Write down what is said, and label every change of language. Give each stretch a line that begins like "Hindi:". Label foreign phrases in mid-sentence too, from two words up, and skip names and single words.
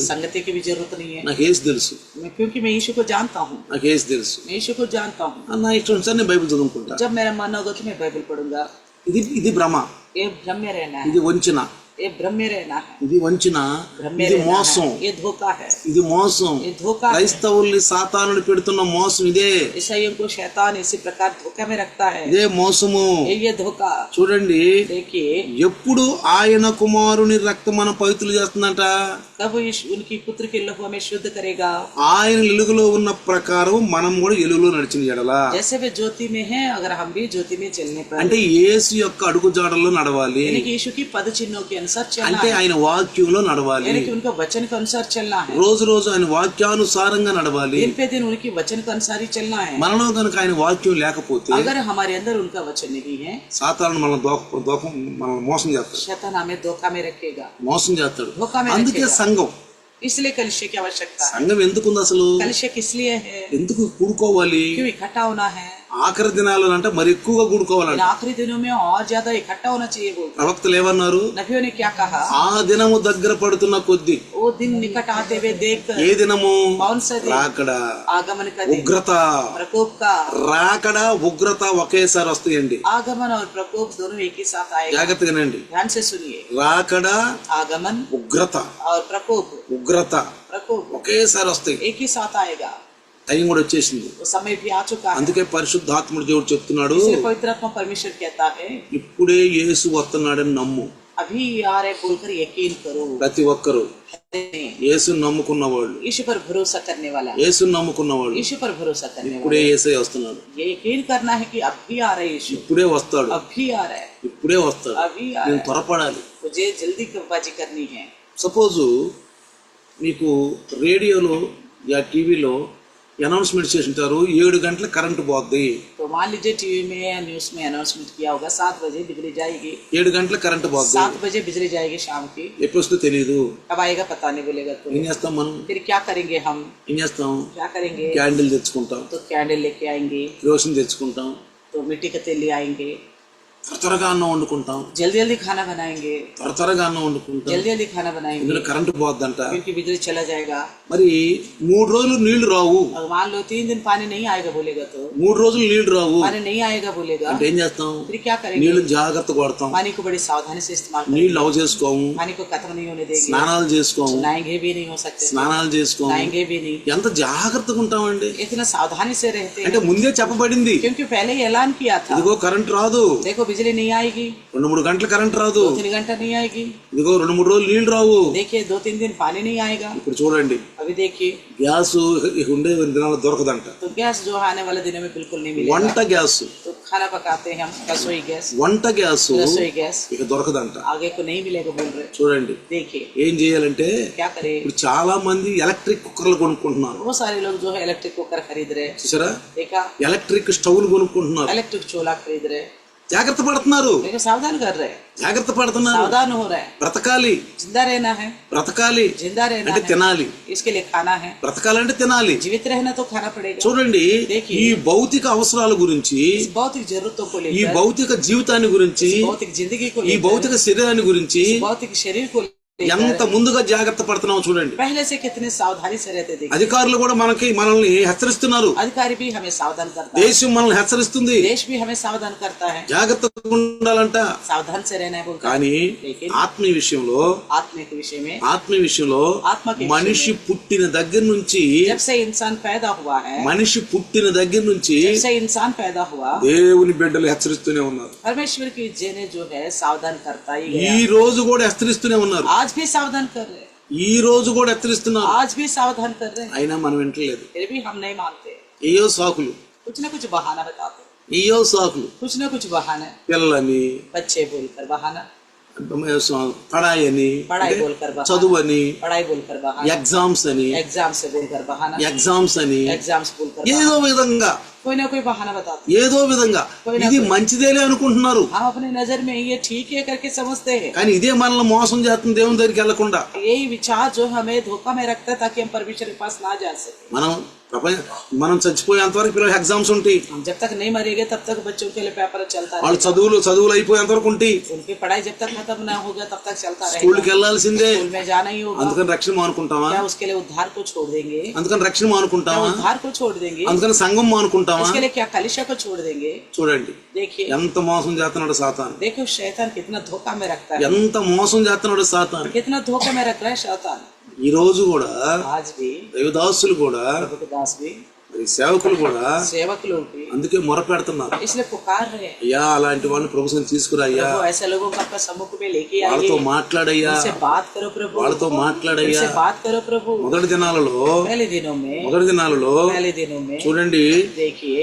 Hindi: संगति की भी जरूरत नहीं है,
Telugu: నాకు యేసు తెలుసు,
Hindi: क्योंकि मैं यीशु को जानता हूँ,
Telugu: నాకు యేసు తెలుసు,
Hindi: मैं यीशु को जानता हूँ।
Telugu: నా ఇష్టం సార్ నేను బైబిల్ చదువుకుంటా.
Hindi: जब मेरा मन होगा तो मैं बाइबल पढ़ूंगा।
Telugu: ఇది భ్రమ,
Hindi: ये भ्रम में रहना है,
Telugu: ఇది వంచన.
Hindi: ये भ्रम में रहना है,
Telugu: ఇది వంచన,
Hindi: भ्रम में
Telugu: ఇది
Hindi: रहना
Telugu: మోసం,
Hindi: है, ये धोखा है,
Telugu: ఇది మోసం.
Hindi: ये धोखा है।
Telugu: క్రైస్తవుల్ని సాతానుడు పెడుతున్న మోసం ఇదే,
Hindi: ईसाइयों को शैतान इसी प्रकार धोखा में रखता है,
Telugu: ఇదే మోసము.
Hindi: ये धोखा।
Telugu: చూడండి,
Hindi: देखिए
Telugu: ఎప్పుడు ఆయన కుమారుని రక్తం మనం పవిత్రులు చేస్తుందంట,
Hindi: कब उनकी पुत्र के लहू हमें शुद्ध करेगा।
Telugu: ఆయన ఎలుగులో ఉన్న ప్రకారం మనం కూడా ఎలుగులో నడిచిన ఎడలా,
Hindi: जैसे वे ज्योति में है, अगर हम भी ज्योति में चलने पर,
Telugu: అంటే యేసు యొక్క అడుగు జాడల్లో నడవాలి,
Hindi: यानी कि यीशु की पद चिन्हों के अनुसार चलना
Telugu: అంటే
Hindi: है,
Telugu: ఆయన వాక్యంలో నడవాలి,
Hindi: यानी कि उनका वचन के अनुसार चलना है,
Telugu: రోజు రోజు ఆయన వాక్యానుసారంగా నడవాలి.
Hindi: दिन पे दिन उनकी वचन के अनुसार ही चलना है।
Telugu: మనలో కనుక ఆయన వాక్యం లేకపోతే
Hindi: अगर हमारे अंदर उनका वचन नहीं है,
Telugu: సాతాను మనల్ని మోసం చేస్తాడు,
Hindi: शैतान हमें धोखा में रखेगा,
Telugu: మోసం చేస్తాడు.
Hindi: धोखा में
Telugu: అందుకే
Hindi: रखेगा।
Telugu: సంఘం,
Hindi: इसलिए कलिशे की आवश्यकता है।
Telugu: సంఘం ఎందుకుంది అసలు,
Hindi: कलिशे किस लिए है,
Telugu: ఎందుకు కూడుకోవాలి?
Hindi: क्यों इकट्ठा होना है।
Telugu: ఆఖరి దినాలు అంటే మరి ఎక్కువగా
Hindi: इन
Telugu: కూడుకోవాలంట.
Hindi: आखिरी दिनों में और ज्यादा इकट्ठा होना चाहिए बोलते।
Telugu: ప్రవక్తలు ఏమన్నారు,
Hindi: नबियों ने क्या कहा,
Telugu: ఆ దినము దగ్గర పడుతున్న కొద్ది,
Hindi: वो दिन निकट आते हुए देख कर,
Telugu: ఏ దినము,
Hindi: कौन सा दिन,
Telugu: రాకడ,
Hindi: आगमन का दिन,
Telugu: ఉగ్రత.
Hindi: प्रकोप का।
Telugu: రాకడ ఉగ్రత ఒకేసారి వస్తాయండి,
Hindi: आगमन और प्रकोप दोनों एक ही साथ आएगा।
Telugu: జాగ్రత్తగానండి.
Hindi: ध्यान से सुनिए,
Telugu: రాకడ,
Hindi: आगमन
Telugu: ఉగ్రత,
Hindi: और प्रकोप,
Telugu: ఉగ్రత
Hindi: प्रकोप
Telugu: ఒకేసారి వస్తాయి.
Hindi: एक ही साथ आएगा।
Telugu: టైం కూడా వచ్చేసింది.
Hindi: वो समय भी आ चुका है।
Telugu: అందుకే పరిశుద్ధాత్ముడు దేవుడు చెప్తున్నాడు,
Hindi: इसलिए पवित्र आत्मा परमेश्वर कहता है,
Telugu: ఇప్పుడే యేసు వస్తున్నాడని నమ్ము.
Hindi: अभी आ रहे बोलकर यकीन करो।
Telugu: ప్రతి ఒక్కరు యేసుని నమ్ముకున్న వాళ్ళు,
Hindi: यीशु पर भरोसा करने वाला,
Telugu: యేసుని నమ్ముకున్న వాళ్ళు
Hindi: यीशु पर भरोसा करने
Telugu: ఇప్పుడే
Hindi: वाला,
Telugu: యేసే వస్తున్నాడు,
Hindi: ये यकीन करना है कि अब भी आ रहे यीशु,
Telugu: ఇప్పుడే వస్తాడు,
Hindi: अब भी आ रहा है,
Telugu: ఇప్పుడే వస్తాడు.
Hindi: अभी आ
Telugu: నేను
Hindi: रहा है।
Telugu: త్వరపడాలి.
Hindi: मुझे जल्दी बाजी करनी है।
Telugu: సపోజు మీకు రేడియోలో యా టీవీలో అనౌన్స్మెంట్ చేసి ఉంటారు, 7 గంటల కరెంటు పోద్ది.
Hindi: तो मान लीजिए टीवी में या न्यूज में अनाउंसमेंट किया होगा 7 बजे बिजली जाएगी,
Telugu: 7 గంటల కరెంటు పోద్ది.
Hindi: 7 बजे बिजली जाएगी शाम की।
Telugu: ఎప్పుడు వస్తుందో తెలియదు.
Hindi: कब आएगा पता नहीं बोलेगा तो
Telugu: ఏం చేస్తాం మనం,
Hindi: फिर क्या करेंगे हम,
Telugu: ఏం చేస్తాం,
Hindi: क्या करेंगे,
Telugu: క్యాండిల్ తెచ్చుకుంటాం,
Hindi: तो कैंडल लेके आएंगे,
Telugu: కిరోసిన్ తెచ్చుకుంటాం,
Hindi: तो मिट्टी का तेल ले आएंगे,
Telugu: త్వరగా అన్నం వండుకుంటాం,
Hindi: जल्दी जल्दी खाना बनाएंगे,
Telugu: త్వరగా అన్నం వండుకుంటాం.
Hindi: जल्दी जल्दी खाना बनाएंगे,
Telugu: ఇందులో కరెంటు పోద్దంట.
Hindi: क्योंकि बिजली चला जाएगा।
Telugu: మరి 3 రోజులు నీళ్లు రావు,
Hindi: और मान लो 3 दिन पानी नहीं आएगा बोलेगा तो
Telugu: 3 రోజులు నీళ్లు రావు
Hindi: पानी नहीं आएगा बोलेगा,
Telugu: అంటే ఏం చేస్తాం,
Hindi: फिर क्या करेंगे,
Telugu: నీళ్లు జాగ్రత్త కొడతాం,
Hindi: पानी को बड़ी सावधानी से इस्तेमाल करेंगे,
Telugu: నీళ్లు లవ్ చేసుకోము,
Hindi: पानी को खत्म नहीं होने देंगे,
Telugu: స్నానాలు చేసుకోము,
Hindi: नहाएंगे भी नहीं हो सकते,
Telugu: స్నానాలు చేసుకోము.
Hindi: नहाएंगे भी नहीं,
Telugu: ఎంత జాగ్రత్తగా ఉంటామండి.
Hindi: इतना सावधानी से रहते
Telugu: అంటే
Hindi: हैं,
Telugu: ముందే చెప్పబడింది,
Hindi: क्योंकि पहले ही ऐलान किया था,
Telugu: ఇదిగో కరెంట్ రాదు,
Hindi: देखो बिजली नहीं आएगी,
Telugu: 2-3 గంటలు కరెంట్ రాదు,
Hindi: 2-3 घंटा नहीं आएगी,
Telugu: ఇదిగో 2-3 రోజులు నీళ్లు రావు.
Hindi: देखिए 2-3 दिन पानी नहीं आएगा।
Telugu: ఇప్పుడు చూడండి,
Hindi: अभी देखिए
Telugu: గ్యాస్ ఇక ఉండే దినాలు దొరకదంట.
Hindi: तो गैस जो आने वाले दिनों में बिल्कुल नहीं
Telugu: వంట
Hindi: मिलेगा।
Telugu: గ్యాస్,
Hindi: तो खाना पकाते हैं हम, रसोई गैस,
Telugu: వంట గ్యాస్
Hindi: रसोई गैस
Telugu: ఇక దొరకదంట.
Hindi: आगे को नहीं मिलेगा बोल रहे।
Telugu: చూడండి,
Hindi: देखिए
Telugu: ఏం చేయాలంటే
Hindi: क्या करे,
Telugu: ఇప్పుడు చాలా మంది
English: electric cookers
Telugu: కొనుక్కుంటున్నారు.
Hindi: बहुत सारे लोग जो है
English: electric cooker
Hindi: खरीद रहे,
Telugu: చూసారా,
Hindi: देखा,
English: electric stoves
Telugu: కొనుక్కుంటున్నారు.
Hindi: इलेक्ट्रिक चूल्हा खरीद रहे,
Telugu: జాగ్రత్త పడుతున్నారు,
Hindi: देखो सावधान कर रहे,
Telugu: జాగ్రత్త పడుతున్నారు.
Hindi: सावधान हो रहे,
Telugu: బ్రతకాలి,
Hindi: जिंदा रहना है,
Telugu: బ్రతకాలి
Hindi: जिंदा रहना
Telugu: అంటే
Hindi: है,
Telugu: తినాలి,
Hindi: इसके लिए खाना है,
Telugu: బ్రతకాలంటే తినాలి.
Hindi: जीवित रहना तो खाना पड़ेगा।
Telugu: చూడండి,
Hindi: देखिए,
Telugu: ఈ భౌతిక అవసరాల గురించి,
Hindi: इस भौतिक जरूरतों को
Telugu: ఈ
Hindi: लेकर,
Telugu: భౌతిక జీవితాన్ని గురించి,
Hindi: इस भौतिक जिंदगी को
Telugu: ఈ
Hindi: लेकर,
Telugu: భౌతిక శరీరాన్ని గురించి
Hindi: इस भौतिक शरीर को
Telugu: ఎంత
Hindi: लेकर
Telugu: ముందుగా జాగ్రత్త పడుతున్నాం చూడండి.
Hindi: पहले से कितने सावधानी से रहते देखिए।
Telugu: అధికారులు కూడా మనల్ని హెచ్చరిస్తున్నారు,
Hindi: अधिकारी भी हमें सावधान करता है,
Telugu: దేశం మనల్ని హెచ్చరిస్తుంది,
Hindi: देश भी हमें सावधान करता है,
Telugu: జాగ్రత్తగా ఉండాలంట.
Hindi: सावधान से रहना है बोलता है।
Telugu: కానీ
Hindi: लेकिन
Telugu: ఆత్మీయ విషయంలో,
Hindi: आत्मिक विषय में,
Telugu: ఆత్మీయ విషయంలో
Hindi: ఆత్మ के
Telugu: మనిషి పుట్టిన దగ్గర నుంచి,
Hindi: जब से इंसान पैदा हुआ है,
Telugu: మనిషి పుట్టిన దగ్గర నుంచి
Hindi: जब से इंसान पैदा हुआ,
Telugu: దేవుని బిడ్డలు హెచ్చరిస్తూనే ఉన్నారు.
Hindi: परमेश्वर की जेने जो है सावधान करता ही
Telugu: ఈ
Hindi: गया।
Telugu: రోజు కూడా హెచ్చరిస్తూనే ఉన్నారు,
Hindi: आज भी सावधान कर रहे हैं,
Telugu: ఈ రోజు కూడా హెచ్చరిస్తున్నారు.
Hindi: आज भी सावधान कर रहे हैं,
Telugu: అయినా మనం వింటలేదు.
Hindi: फिर भी हम नहीं मानते,
Telugu: ఏయో సాకులు,
Hindi: कुछ न कुछ बहाना बताते,
Telugu: ఏయో సాకులు,
Hindi: कुछ न कुछ बहाना,
Telugu: పిల్లలని,
Hindi: बच्चे बोलकर बहाना,
Telugu: పడాయి అని,
Hindi: पढ़ाई बोलकर बहाना,
Telugu: చదువు అని,
Hindi: पढ़ाई बोलकर बहाना,
Telugu: ఎగ్జామ్స్ అని,
Hindi: एग्जाम से बोलकर बहाना,
Telugu: ఎగ్జామ్స్ అని,
Hindi: एग्जाम्स बोलकर
Telugu: ఏదో
Hindi: बहाना,
Telugu: విధంగా,
Hindi: कोई ना कोई बहाना बताते।
Telugu: ఏదో విధంగా ఇది మంచిదేలే అనుకుంటున్నారు.
Hindi: हम अपनी नजर में ये ठीक है करके समझते हैं,
Telugu: కానీ ఇదే మనల్ని మోసం చేస్తుంది దేవుని దగ్గరికి వెళ్లకుండా.
Hindi: यही विचार जो हमें धोखा में रखता है ताकि हम परमेश्वर के पास ना जा सके।
Telugu: మనం మనం చచ్చిపోయేంత వరకు పిల్లలు ఎగ్జామ్స్ ఉంటాయి.
Hindi: जब तक नहीं मरेंगे तब तक बच्चों के लिए पेपर चलता
Telugu: వాళ్ళు
Hindi: रहेगा.
Telugu: చదువులు అయిపోయేంత వరకు ఉంటాయి.
Hindi: उनकी पढ़ाई जब तक खत्म ना होगा तब तक चलता
Telugu: స్కూల్కి
Hindi: रहेगा.
Telugu: వెళ్ళాల్సిందే.
Hindi: स्कूल में जाना ही होगा.
Telugu: అందుకని రక్షణ మానుకుంటామా?
Hindi: क्या उसके लिए उद्धार को छोड़ देंगे?
Telugu: అందుకని రక్షణ
Hindi: क्या
Telugu: మానుకుంటామా?
Hindi: उद्धार को छोड़ देंगे?
Telugu: అందుకని సంఘం మానుకుంటామా?
Hindi: उसके लिए क्या कलिशा को छोड़ देंगे?
Telugu: చూడండి
Hindi: देखिए
Telugu: ఎంత మోసం చేస్తున్నాడు సాతాను.
Hindi: देखो शैतान कितना धोखा में रखता है,
Telugu: ఎంత మోసం చేస్తున్నాడు సాతాను.
Hindi: कितना धोखा में रख रहा है शैतान.
Telugu: ఈ రోజు కూడా
Hindi: आज भी
Telugu: దైవదాసులు కూడా
Hindi: प्रभु के दास भी
Telugu: మరి సేవకులు కూడా
Hindi: सेवक लोग भी
Telugu: అందుకే మొరపెడుతున్నారు.
Hindi: इसलिए पुकार रहे हैं,
Telugu: అయ్యా అలాంటి వాళ్ళని ప్రభు సన్నిధికి తీసుకురా అయ్యా,
Hindi: प्रभु ऐसे लोगों को आपका सम्मुख में लेके आइए,
Telugu: వాళ్ళతో మాట్లాడయ్యా,
Hindi: उनसे बात करो प्रभु,
Telugu: వాళ్ళతో మాట్లాడయ్యా.
Hindi: उनसे बात करो प्रभु.
Telugu: మొదటి దినాలలో
Hindi: पहले दिनों में
Telugu: చూడండి
Hindi: देखिए